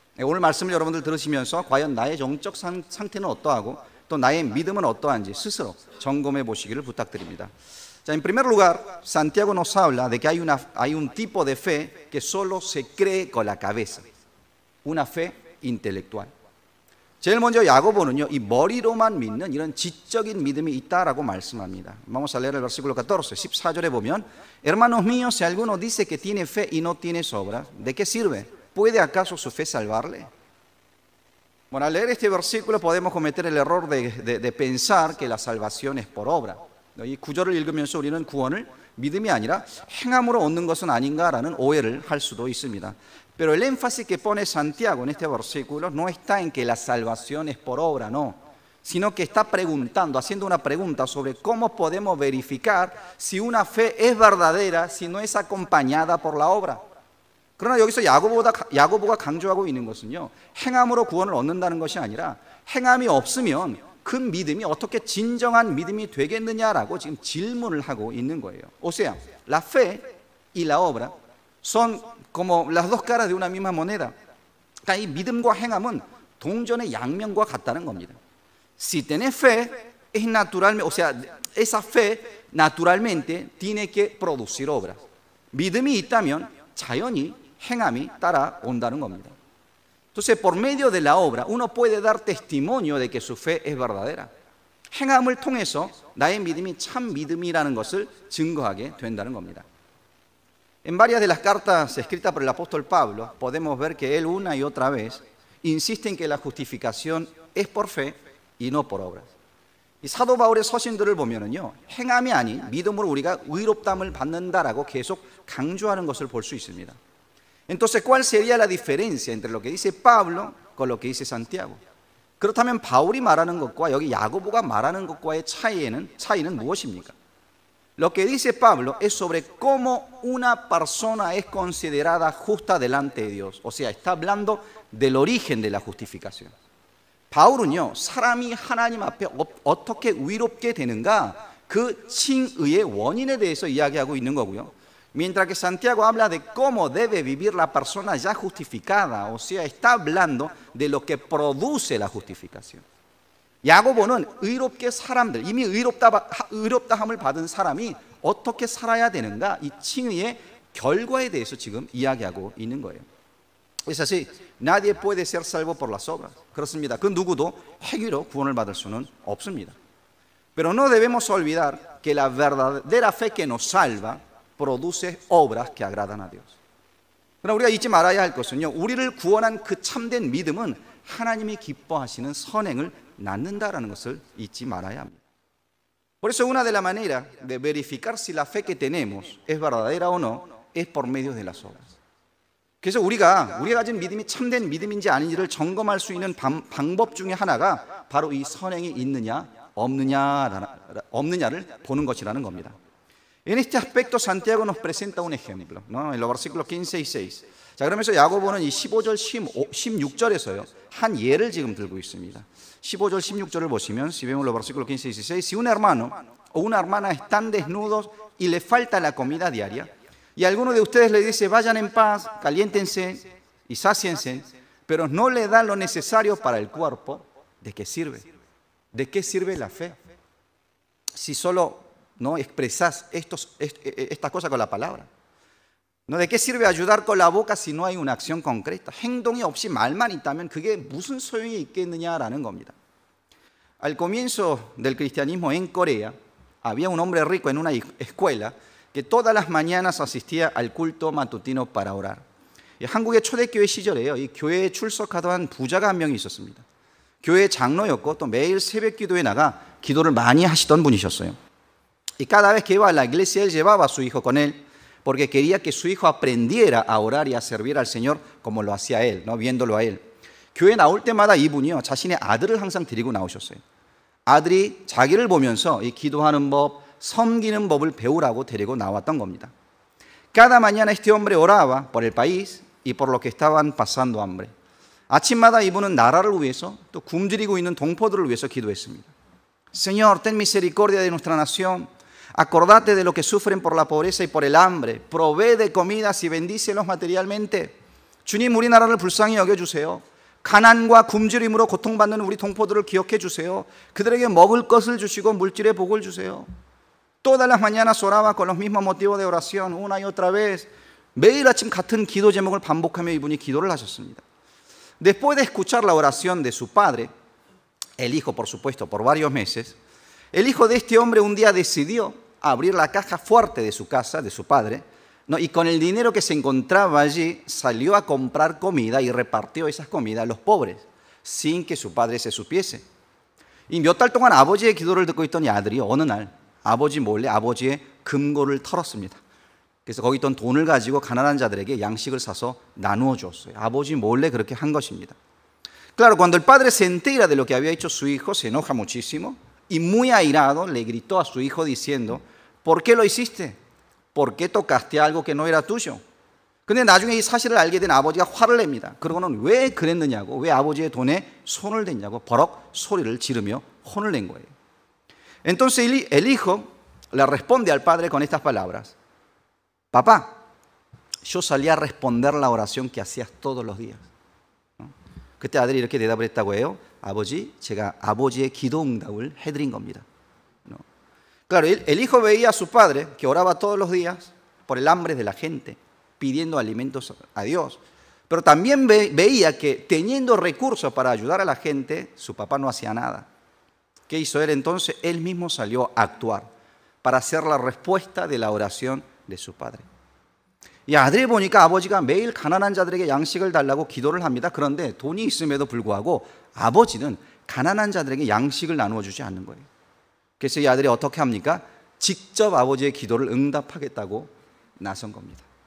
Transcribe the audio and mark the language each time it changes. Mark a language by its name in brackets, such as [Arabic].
[Korean] 오늘 말씀을 여러분들 들으시면서 과연 나의 영적 상태는 어떠하고 또 나의 믿음은 어떠한지 스스로 점검해 보시기를 부탁드립니다. [Spanish] 자, en primer lugar, Santiago nos habla de que hay un tipo de fe que solo se cree con la cabeza, una fe intelectual. [Korean] 제일 먼저 야고보는요, 이 머리로만 믿는 이런 지적인 믿음이 있다라고 말씀합니다. [Spanish] Vamos a leer el versículo 14, [Korean] 14절에 보면 [Spanish] Hermanos míos, si alguno dice que tiene fe y no tiene obras, ¿de qué sirve? ¿Puede acaso su fe salvarle? Bueno, al leer este versículo podemos cometer el error de pensar que la salvación es por obra. [Korean] 이 구절을 읽으면서 우리는 구원을 믿음이 아니라 행함으로 얻는 것은 아닌가라는 오해를 할 수도 있습니다. [Spanish] Pero el énfasis que pone Santiago en este versículo no está en que la salvación es por obra, no, sino que está preguntando, haciendo una pregunta sobre cómo podemos verificar si una fe es verdadera si no es acompañada por la obra. [Korean] 그러나 여기서 야고보가 강조하고 있는 것은요, 행함으로 구원을 얻는다는 것이 아니라 행함이 없으면 그 믿음이 어떻게 진정한 믿음이 되겠느냐라고 지금 질문을 하고 있는 거예요. [Spanish] O sea, la fe y la obra son como las dos caras de una misma moneda. [Korean] 그러니까 이 믿음과 행함은 동전의 양면과 같다는 겁니다. [Spanish] Si tenés fe, es naturalmente, o sea, esa fe naturalmente tiene que producir obras. [Korean] 믿음이 있다면 자연히 행함이 따라온다는 겁니다. [Spanish] Entonces, por medio de la obra, uno puede dar testimonio de que su fe es verdadera. [Korean] 행함을 통해서 나의 믿음이 참 믿음이라는 것을 증거하게 된다는 겁니다. [Spanish] En varias de las cartas escritas por el apóstol Pablo, podemos ver que él una y otra vez insiste en que la justificación es por fe y no por obras. [Korean] 이 사도 바울의 서신들을 보면은요, 행함이 아닌 믿음으로 우리가 의롭다함을 받는다라고 계속 강조하는 것을 볼 수 있습니다. [Spanish] Entonces, ¿cuál sería la diferencia entre lo que dice Pablo con lo que dice Santiago? [Korean] 그렇다면 바울이 말하는 것과 여기 야고보가 말하는 것과의 차이는 무엇입니까? [Spanish] Lo que dice Pablo es sobre cómo una persona es considerada justa delante de Dios. O sea, está hablando del origen de la justificación. [Korean] 바울은요, 사람이 하나님 앞에 어떻게 의롭게 되는가, 그 칭의의 원인에 대해서 이야기하고 있는 거고요. [Spanish] Mientras que Santiago habla de cómo debe vivir la persona ya justificada, o sea, está hablando de lo que produce la justificación. [Korean] 야고보는 의롭게 사람들, 이미 의롭다함을 받은 사람이 어떻게 살아야 되는가, 이 칭의의 결과에 대해서 지금 이야기하고 있는 거예요. [Spanish] Es así, nadie puede ser salvo por las obras. [Korean] 그렇습니다. 그 누구도 행위로 구원을 받을 수는 없습니다. [Spanish] Pero no debemos olvidar que la verdadera fe que nos salva produce obras que agradan a Dios. [Korean] 그러나 우리가 잊지 말아야 할 것은요, 우리를 구원한 그 참된 믿음은 하나님이 기뻐하시는 선행을 낳는다라는 것을 잊지 말아야 합니다. [Spanish] Por eso una de las maneras de verificar si la fe que tenemos es verdadera o no es por medio de las obras. [Korean] 그래서 우리가 가진 믿음이 참된 믿음인지 아닌지를 점검할 수 있는 방법 중에 하나가 바로 이 선행이 있느냐 없느냐를 보는 것이라는 겁니다. [Spanish] En este aspecto Santiago nos presenta un ejemplo, ¿no? En los versículos 15 y 6. [Korean] 자, 그러면서 야고보는 이 15절, 16절에서요 한 예를 지금 들고 있습니다. 15절, 16절을 보시면, [Spanish] si vemos los versículos 15 y 16, si un hermano o una hermana están desnudos y le falta la comida diaria, y alguno de ustedes le dice, vayan en paz, caliéntense y sáciense, pero no le dan lo necesario para el cuerpo, ¿de qué sirve? ¿De qué sirve la fe? Si solo no expresas esta cosa con la palabra. ¿No? ¿De qué sirve ayudar con la boca si no hay una acción concreta? [Korean] 행동이 없이 말만 있다면 그게 무슨 소용이 있겠느냐라는 겁니다. [Spanish] Al comienzo del cristianismo en Corea, había un hombre rico en una escuela que todas las mañanas asistía al culto matutino para orar. [Korean] 한국의 초대교회 시절에요, 이 교회에 출석하던 부자가 한 명이 있었습니다. 교회 장로였고 또 매일 새벽 기도에 나가 기도를 많이 하시던 분이셨어요. [Spanish] Y cada vez que iba a la iglesia él llevaba a su hijo con él porque quería que su hijo aprendiera a orar y a servir al Señor como lo hacía él, ¿no? viéndolo a él. [Korean] 교회 나올 때마다 이분이요 자신의 아들을 항상 데리고 나오셨어요. 아들이 자기를 보면서 이 기도하는 법, 섬기는 법을 배우라고 데리고 나왔던 겁니다. [Spanish] Cada mañana este hombre oraba por el país y por los que estaban pasando hambre. [Korean] 아침마다 이분은 나라를 위해서 또 굶주리고 있는 동포들을 위해서 기도했습니다. [Spanish] Señor, ten misericordia de nuestra nación. Acordate de lo que sufren por la pobreza y por el hambre. Provee de comidas y bendícelos materialmente. [Korean] 주님, 우리나라를 불쌍히 여겨주세요. 가난과 굶주림으로 고통받는 우리 동포들을 기억해 주세요. 그들에게 먹을 것을 주시고 물질의 복을 주세요. [Spanish] Todas las mañanas oraba con los mismos motivos de oración, una y otra vez. [Korean] 매일 아침 같은 기도 제목을 반복하며 이분이 기도를 하셨습니다. [Spanish] Después de escuchar la oración de su padre, el hijo, por supuesto, por varios meses, el hijo de este hombre un día decidió abrir la caja fuerte de su casa, de su padre, ¿no? Y con el dinero que se encontraba allí salió a comprar comida y repartió esas comidas a los pobres, sin que su padre se supiese. [Korean] 이 몇 달 동안 아버지의 기도를 듣고 있던 아들이 어느 날 아버지 몰래 아버지의 금고를 털었습니다. 그래서 거기 있던 돈을 가지고 가난한 자들에게 양식을 사서 나누어 주었어요. 아버지 몰래 그렇게 한 것입니다. [Spanish] Claro, cuando el padre se entera de lo que había hecho su hijo, se enoja muchísimo y muy airado le gritó a su hijo diciendo, ¿por qué lo hiciste? ¿Por qué tocaste algo que no era tuyo? [Korean] 근데 나중에 이 사실을 알게 된 아버지가 화를 냅니다. 그러고는 왜 그랬느냐고, 왜 아버지의 돈에 손을 댔냐고 버럭 소리를 지르며 혼을 낸 거예요. [Spanish] Entonces el hijo le responde al padre con estas palabras. Papá, yo salí a responder la oración que hacías todos los días. [Korean] 그때 아들이 이렇게 대답을 했다고 해요. 아버지, 제가 아버지의 기도 응답을 해드린 겁니다. [Spanish] Claro, el hijo veía a su padre que oraba todos los días por el hambre de la gente, pidiendo alimentos a Dios. Pero también veía que teniendo recursos para ayudar a la gente, su papá no hacía nada. ¿Qué hizo él entonces? Él mismo salió a actuar para hacer la respuesta de la oración de su padre. [Korean] 이 아들이 보니까 아버지가 매일 가난한 자들에게 양식을 달라고 기도를 합니다. 그런데 돈이 있음에도 불구하고 아버지는 가난한 자들에게 양식을 나누어 주지 않는 거예요. 그래서 이 아들이 어떻게 합니까? 직접 아버지의 기도를 응답하겠다고 나선 겁니다.